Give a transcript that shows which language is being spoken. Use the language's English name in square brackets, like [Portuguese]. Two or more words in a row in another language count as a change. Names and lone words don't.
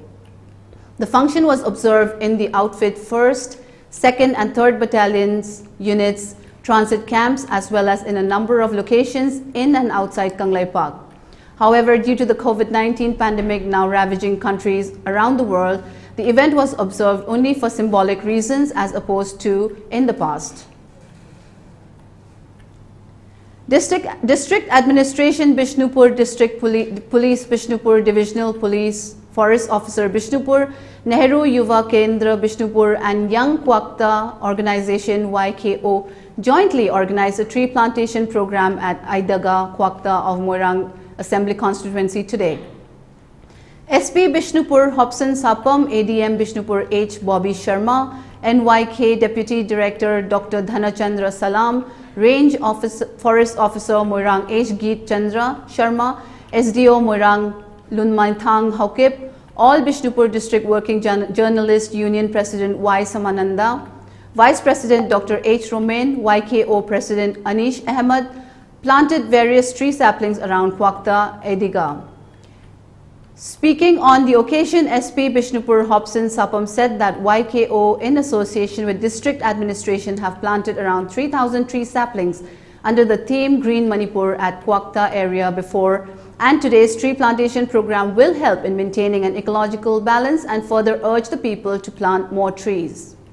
[English] The function was observed in the outfit 1st, 2nd and 3rd Battalions, units, transit camps, as well as in a number of locations in and outside Kanglai Park. However, due to the COVID-19 pandemic now ravaging countries around the world, the event was observed only for symbolic reasons as opposed to in the past. District Administration Bishnupur, District Police Bishnupur, Divisional Police, Forest Officer Bishnupur, Nehru Yuva Kendra Bishnupur and Young Kwakta Organization YKO jointly organized a tree plantation program at Aidaga, Kwakta of Moirang Assembly constituency today. SP Bishnupur Hobson Sapam, ADM Bishnupur H. Bobby Sharma, NYK Deputy Director Dr. Dhanachandra Salam, Range Forest Officer Moirang H. Geet Chandra Sharma, SDO Moirang Lunmaithang Haukip, all Bishnupur District Working Journalist Union President Y. Samananda, Vice President Dr. H. Romain, YKO President Anish Ahmed, planted various tree saplings around Kwakta, Ediga. Speaking on the occasion, SP Bishnupur Hobson Sapam said that YKO, in association with District Administration, have planted around 3,000 tree saplings under the theme Green Manipur at Kwakta area before, and today's tree plantation program will help in maintaining an ecological balance and further urge the people to plant more trees.